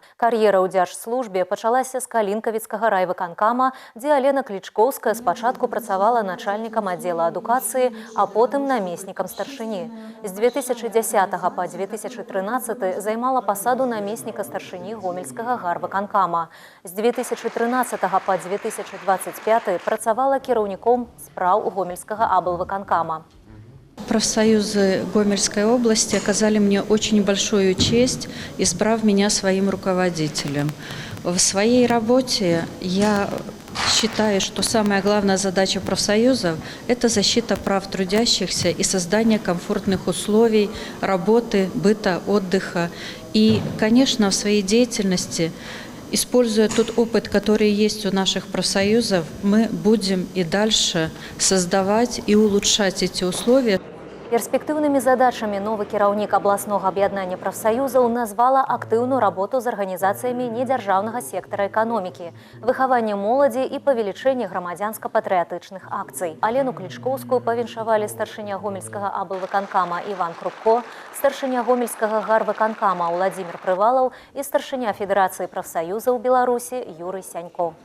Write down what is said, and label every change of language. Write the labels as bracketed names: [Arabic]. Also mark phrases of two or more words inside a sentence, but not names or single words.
[Belarusian] Кар'ера ў дзяржслужбе пачалася з Калінкавіцкага райвыканкама, дзе Алена Клічкоўская спачатку працавала начальнікам аддзела адукацыі, а потым намеснікам старшыні. З 2010 па 2013 займала пасаду намесніка старшыні Гомельскага гарвыканкама. З 2013 па 2025 працавала кіраўніком спраў Гомельскага аблвыканкама. [Russian] Профсоюзы Гомельской области оказали мне очень большую честь, избрав меня своим руководителем. В своей работе я считаю, что самая главная задача профсоюзов – это защита прав трудящихся и создание комфортных условий работы, быта, отдыха. И, конечно, в своей деятельности, используя тот опыт, который есть у наших профсоюзов, мы будем и дальше создавать и улучшать эти условия. [Belarusian] Перспектыўнымі задачамі новы кіраўнік абласнога аб'яднання прафсаюзаў назвала актыўную работу з арганізацыямі недзяржаўнага сектара эканомікі, выхаванне моладзі і павелічэнне грамадзянска-патрыятычных акцый. Алену Клічкоўскую павіншавалі старшыня Гомельскага аблвыканкама Іван Крупко, старшыня Гомельскага гарвыканкама Владзімир Прывалаў і старшыня Федэрацыі прафсаюзаў Беларусі Юрый Сянько.